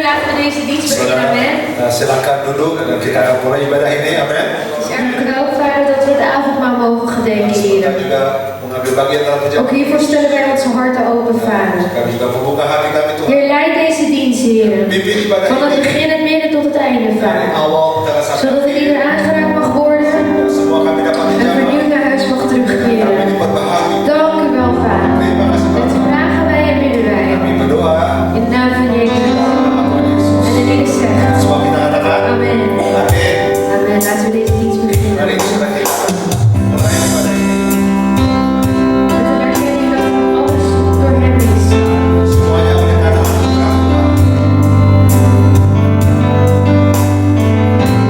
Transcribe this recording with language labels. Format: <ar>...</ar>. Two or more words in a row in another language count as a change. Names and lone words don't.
<nl>we deze dienst beginnen,</nl> <id>Saudara, amen. silakan duduk dan kita akan mulai ibadah ini, amin.</id> <nl>Het is erg wel fijn dat we het avondmaal mogen gedenken,</nl> <id>Kita</id> <nl>Heer.</nl> <id>juga mengambil bagian dalam</id> <nl>Ook</nl> <id>perjamuan.</id> <nl>hiervoor stellen wij onze harten open, Vader.</nl> <id>Kami juga membuka hati kami Tuhan.</id> <nl>Heer, leid deze dienst, Heer.</nl> <id>Pimpin ibadah</id> <nl>Van het</nl> <id>ini</id> <nl>begin, het midden tot het einde,</nl> <id>dari</id> <nl>Vader.</nl> <id>awal hingga sampai</id> <nl>Zodat het ieder aangeraakt mag worden</nl> <id>semua kami dapat</id> <nl>en</nl> <id>dijamah.</id> <nl>vernieuwd naar huis mag</nl> <id>Kami</id> <nl>terugkeren.</nl> <id>diperbaharui.</id> <nl>Dank u wel, Vader.</nl> <id>Terima kasih</id> <nl>Dat</nl> <id>Bapak.</id> <nl>vragen wij en bidden wij.</nl> <id>Kami berdoa</id> <nl>In de naam van Jezus.</nl> <id>Tuhan Yesus.</id> <nl>En in deze zegt.</nl> <id>Semua kita katakan</id> <nl>Amen.</nl> <id>amin.</id> <nl>Amen. Laten we deze dienst</nl> <id>Mari</id> <nl>beginnen.</nl> <id>kita mulai ibadah ini.</id> <nl>Met een erkenning dat alles door hem is.</nl> <id>Semuanya oleh karena anugerah Tuhan.</id>